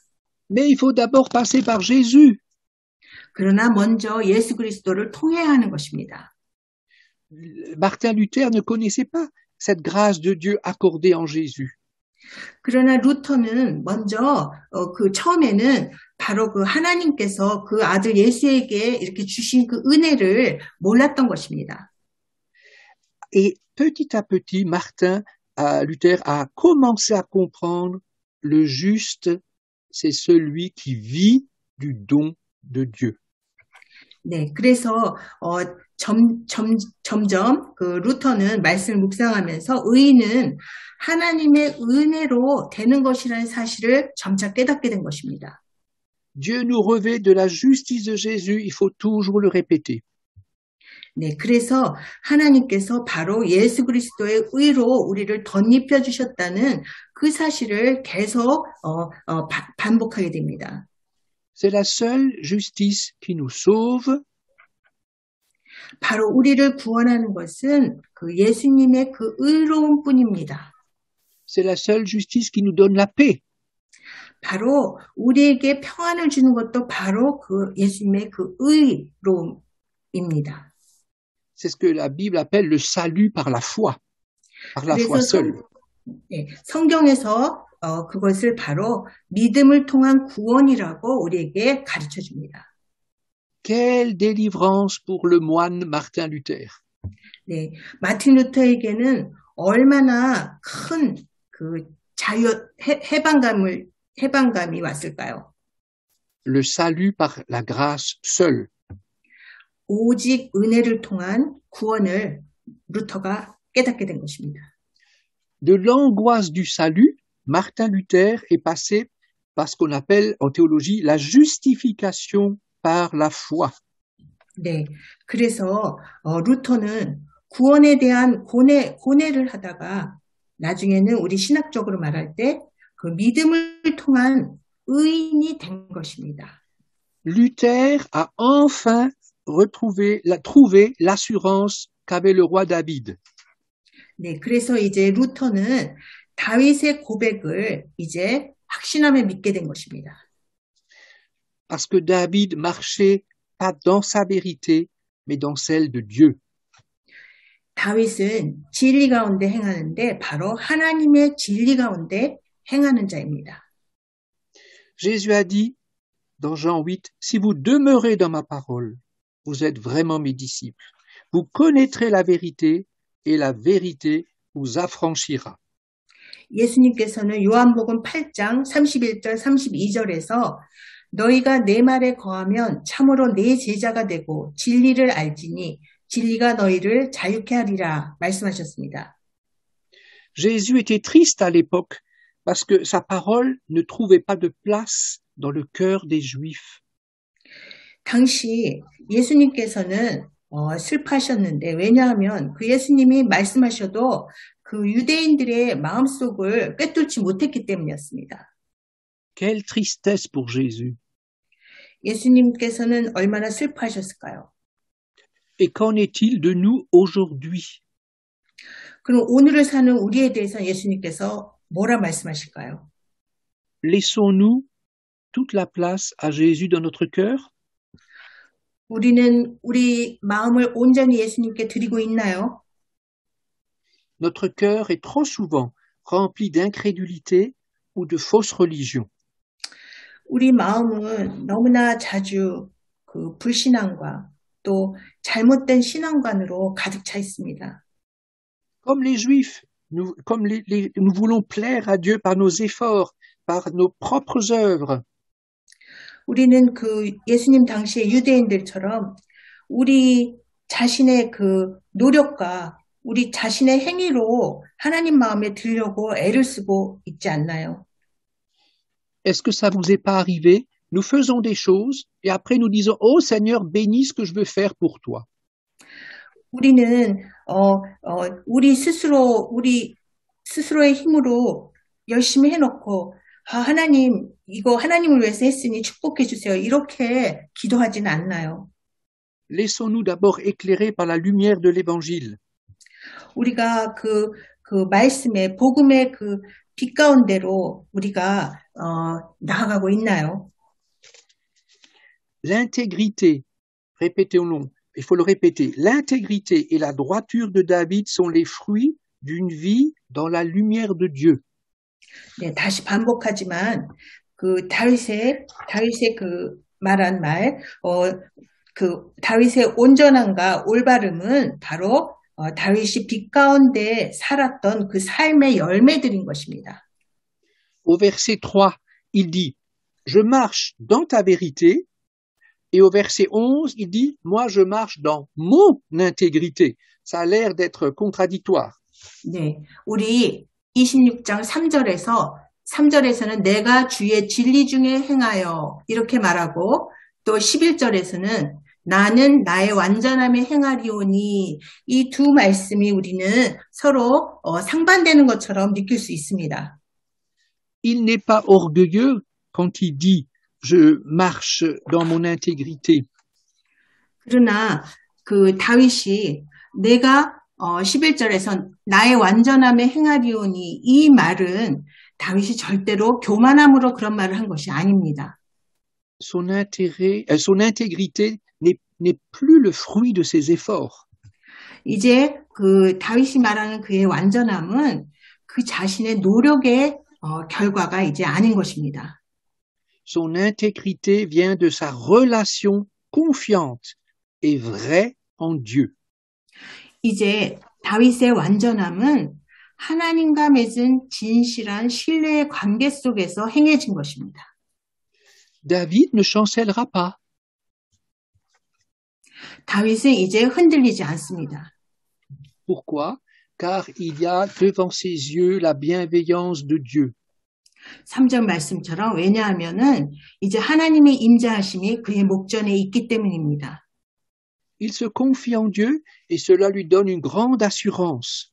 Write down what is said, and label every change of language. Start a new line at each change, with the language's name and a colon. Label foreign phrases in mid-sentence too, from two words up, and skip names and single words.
French: Mais il faut d'abord passer par Jésus.
Korean: 그러나 먼저 예수 그리스도를 통해야 하는 것입니다.
French: Martin Luther ne connaissait pas cette grâce de Dieu accordée en Jésus.
Korean: 그러나 루터는 먼저 처음에는 바로 그 하나님께서 그 아들 예수에게 이렇게 주신 그 은혜를 몰랐던 것입니다.
French: Et petit à petit, Luther a commencé à comprendre le juste, c'est celui qui vit du don de Dieu.
Korean: 네, 그래서 점점 그 루터는 말씀을 묵상하면서 의인은 하나님의 은혜로 되는 것이라는 사실을 점차 깨닫게 된 것입니다.
French: Dieu nous revêt de la justice de Jésus, il faut toujours le répéter.
Korean: 네, 그래서 하나님께서 바로 예수 그리스도의 의로 우리를 덧입혀 주셨다는 그 사실을 계속 반복하게 됩니다.
French: C'est la seule justice qui nous sauve.
Korean: 바로 우리를 구원하는 것은 그 예수님의 그 의로움 뿐입니다.
French: C'est la seule justice qui nous donne la paix.
Korean: 바로 우리에게 평안을 주는 것도 바로 그 예수님의 그 의로움입니다.
French: C'est ce que la Bible appelle le salut par la foi seule.
Korean: 네, 성경에서 그것을 바로 믿음을 통한 구원이라고 우리에게 가르쳐 줍니다.
French: Quelle délivrance pour le moine Martin Luther.
Korean: 네, 마틴 루터에게는 얼마나 큰 그 해방감이 왔을까요?
French: Le salut par la grâce seule.
Korean: 오직 은혜를 통한 구원을 루터가 깨닫게 된 것입니다.
French: De l'angoisse du salut, Martin Luther est passé par ce qu'on appelle en théologie la justification par la foi.
Korean: 네, 그래서 루터는 구원에 대한 고뇌를 하다가 나중에는 우리 신학적으로 말할 때 그 믿음을 통한 의인이 된 것입니다.
French: Luther a enfin trouvé l'assurance qu'avait le roi David.
Korean: 네, 그래서 이제 루터는 다윗의 고백을 이제 확신하며 믿게 된 것입니다.
French: Parce que David marchait pas dans sa vérité, mais dans celle de Dieu.
Korean: 다윗은 진리 가운데 행하는데 바로 하나님의 진리 가운데 행하는 자입니다.
French: Jésus a dit dans Jean 8, si vous demeurez dans ma parole, vous êtes vraiment mes disciples. Vous connaîtrez la vérité et la vérité vous affranchira.
Korean: 예수님께서는 요한복음 8장 31절 32절에서 너희가 내 말에 거하면 참으로 내 제자가 되고 진리를 알지니 진리가 너희를 자유케 하리라 말씀하셨습니다.
French: Jésus était triste à l'époque parce que sa parole ne trouvait pas de place dans le cœur des Juifs.
Korean: 당시 예수님께서는 슬퍼하셨는데 왜냐하면 그 예수님이 말씀하셔도 그 유대인들의 마음속을 꿰뚫지 못했기 때문이었습니다.
French: Quelle tristesse pour Jésus.
Korean: 예수님께서는 얼마나 슬퍼하셨을까요?
French: Et qu'en est-il de nous aujourd'hui?
Korean: 그럼 오늘을 사는 우리에 대해서 예수님께서 뭐라 말씀하실까요?
French: Laissons-nous toute la place à Jésus dans notre cœur?
Korean: 우리는 우리 마음을 온전히 예수님께 드리고 있나요?
French: Notre cœur est trop souvent rempli d'incrédulité ou de fausse religion.
Korean: 우리 마음은 너무나 자주 그 불신앙과 또 잘못된 신앙관으로 가득 차 있습니다.
French: Comme les Juifs, nous voulons plaire à Dieu par nos efforts, par nos propres œuvres.
Korean: 우리는 그 예수님 당시의 유대인들처럼 우리 자신의 그 노력과 우리 자신의 행위로 하나님 마음에 들려고 애를 쓰고 있지 않나요?
French: Est-ce que ça vous est pas arrivé? Nous faisons des choses et après nous disons « Oh Seigneur, bénis ce que je veux faire pour toi. »
Korean: 우리는 우리 스스로의 힘으로 열심히 해놓고 하나님 이거 하나님을 위해서 했으니 축복해 주세요. 이렇게 기도하지는 않나요?
French: Laissons-nous d'abord éclairer par la lumière de l'Évangile.
Korean: 우리가 그 말씀의 복음의 그 빛 가운데로 우리가 나아가고 있나요?
French: L'intégrité, répétons-le, il faut le répéter, l'intégrité et la droiture de David sont les fruits d'une vie dans la lumière de Dieu.
Korean: 네, 다시 반복하지만 그 다윗의 그 말한 그 다윗의 온전함과 올바름은 바로 다윗이 빛 가운데 살았던 그 삶의 열매들인 것입니다.
French: Au verset 3, il dit « Je marche dans ta vérité » et au verset 11, il dit « Moi, je marche dans mon intégrité ». Ça a l'air d'être contradictoire.
Korean: 네, 우리 26장 3절에서는 내가 주의 진리 중에 행하여 이렇게 말하고 또 11절에서는 나는 나의 완전함에 행하리오니 이 두 말씀이 우리는 서로 상반되는 것처럼 느낄 수 있습니다.
French: Il n'est pas orgueilleux quand il dit je marche dans mon intégrité.
Korean: 그러나 그 다윗이 내가 11절에서 나의 완전함에 행하리오니 이 말은 다윗이 절대로 교만함으로 그런 말을 한 것이 아닙니다.
French: Son intégrité n'est plus le fruit de ses efforts.
Korean: 이제 그 다윗이 말하는 그의 완전함은 그 자신의 노력의 결과가 이제 아닌 것입니다.
French: Son intégrité vient de sa relation confiante et vraie en Dieu.
Korean: 이제 다윗의 완전함은 하나님과 맺은 진실한 신뢰의 관계 속에서 행해진 것입니다.
French: David ne chancellera pas.
Korean: 다윗은 이제 흔들리지 않습니다.
French: Pourquoi? Car il y a devant ses yeux la bienveillance de Dieu.
Korean: 3절 말씀처럼 왜냐하면은 이제 하나님의 임재하심이 그의 목전에 있기 때문입니다.
French: Il se confie en Dieu et cela lui donne une grande assurance.